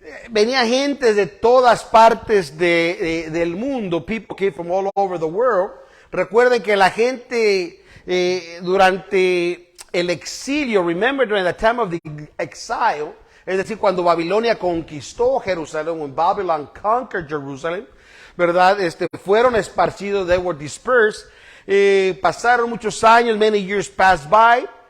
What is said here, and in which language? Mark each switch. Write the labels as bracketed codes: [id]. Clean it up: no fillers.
[es] Venía gente de todas partes del mundo. [en] People came from all over the world. [es] Recuerden que la gente durante el exilio, [en] remember during the time of the exile, [es] es decir, cuando Babilonia conquistó Jerusalén, [en] when Babylon conquered Jerusalem, [es] ¿verdad? Fueron esparcidos, [en] they were dispersed. [es] Pasaron muchos años, [en] many years passed by.